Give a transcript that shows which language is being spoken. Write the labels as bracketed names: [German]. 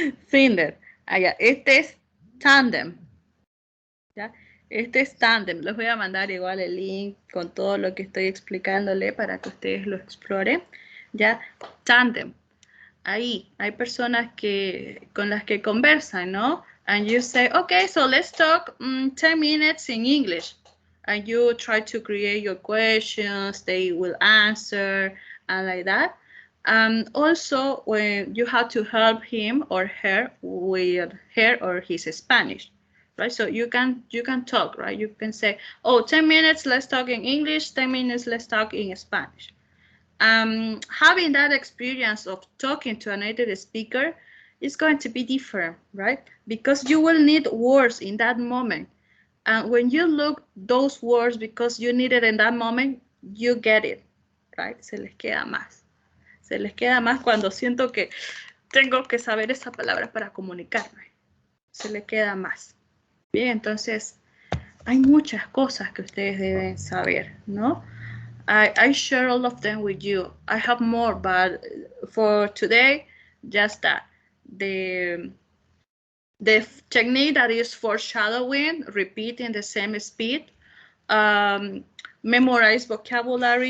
[Spanish] Tinder. Allá, este es Tandem. ¿Ya? Este es Tandem. Les voy a mandar igual el link con todo lo que estoy explicándole para que ustedes lo exploren. ¿Ya? Tandem. Ahí hay personas con las que conversan, ¿no? [English] And you say, okay, so let's talk 10 minutes in English. And you try to create your questions, they will answer, and like that. Also, when you have to help him or her with her or his Spanish, right? So you can talk, right? You can say, oh, 10 minutes, let's talk in English, 10 minutes, let's talk in Spanish. Having that experience of talking to a native speaker is going to be different, right? Because you will need words in that moment. And when you look those words because you need it in that moment, you get it, right? [Spanish] Se les queda más. Se les queda más cuando siento que tengo que saber esa palabra para comunicarme. Se les queda más. Bien, entonces, Hay muchas cosas que ustedes deben saber, ¿no? [English] I share all of them with you. I have more, but for today, just that. The technique that is foreshadowing, repeating the same speed, memorize vocabulary.